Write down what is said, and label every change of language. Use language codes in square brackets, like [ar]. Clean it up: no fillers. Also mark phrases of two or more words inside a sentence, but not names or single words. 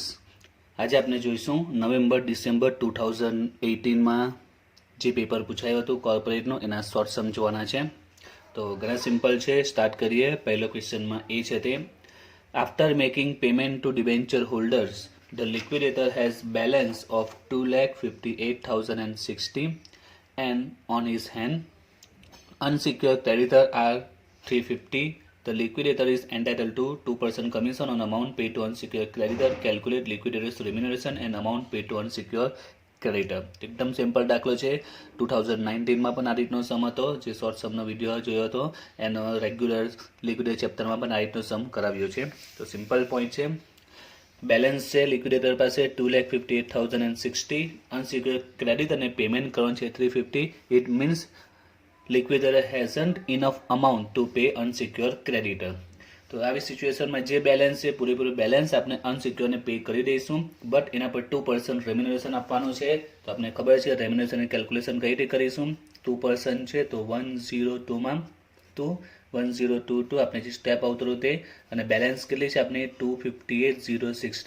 [gu] આજે આપણે જોઈશું નવેમ્બર ડિસેમ્બર 2018માં જે પેપર પૂછાયું હતું કોર્પોરેટનો એના [en] short sum [gu] જોવાના છે. તો ઘણા સિમ્પલ છે, સ્ટાર્ટ કરીએ. પહેલો ક્વેશ્ચનમાં એ છે તે [en] after making payment to debenture holders the liquidator has balance of 2,58,060 and on his hand unsecured creditor are 350. The liquidator is entitled to 2% commission on amount paid to unsecured creditor. Calculate liquidator's remuneration and amount paid to unsecured creditor. [gu] એકદમ સિમ્પલ દાખલો છે. 2019માં પણ આ રીતનો સમ હતો, જે શોર્ટ સમનો વિડીયો જોયો હતો. એનો [en] regular liquidator chapter [gu] પણ આ રીતનો સમ કરાવ્યો છે. તો [en] simple point [gu] છે. બેલેન્સ છે લિક્વિડેટર પાસે 2,58,060. [en] unsecured creditor [gu] પેમેન્ટ કરવાનું છે 350. [en] it means liquidator hasn't enough amount to pay unsecured creditor. [gu] તો આવી સિચ્યુએશનમાં જે બેલેન્સ છે પૂરેપૂરું બેલેન્સ આપણે અનસિક્યોરને પે કરી દઈશું, બટ એના પર 2% રેમ્યુનરેશન આપવાનું છે. તો આપણે ખબર છે રેમ્યુનરેશનની કેલ્ક્યુલેશન કઈ રીતે કરીશું. 2% છે તો 102માં 102 આપણે જે સ્ટેપ આવતું તે, અને બેલેન્સ કેટલી છે આપણે 258,060.